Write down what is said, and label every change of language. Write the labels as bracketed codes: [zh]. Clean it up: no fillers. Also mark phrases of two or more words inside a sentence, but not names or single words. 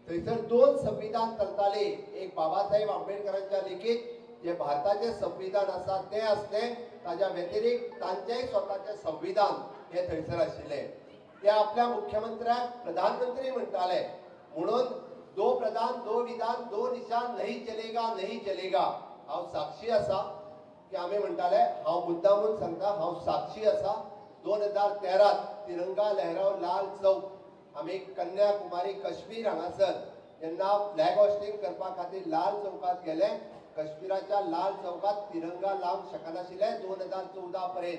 [kok] थंयसर दोन संविधान चलताले, एक बाबासाहेब आंबेडकरांच्या लिखीत जे भारताचे संविधान आसा ते असले, ताच्या व्यतिरिक्त तांचेय स्वताचे संविधान हे थंयसर आशिल्ले. ते आपल्या मुख्यमंत्र्याक प्रधानमंत्री म्हणटाले, म्हणून [hi] दो प्रधान दो विधान दो निशान नहीं चलेगा. [kok] हांव साक्षी आसा की आमी म्हणटाले, हांव मुद्दामून सांगता, हांव साक्षी आसा. 2013 तिरंगा लहराव लाल चौक आमी कन्याकुमारी काश्मीर हांगासर जेन्ना [en] flag hoisting [kok] करपा खातीर लाल चौकात गेले, काश्मीराच्या लाल चौकात तिरंगा लावंक शकनाशिल्ले 2014 पर्यंत.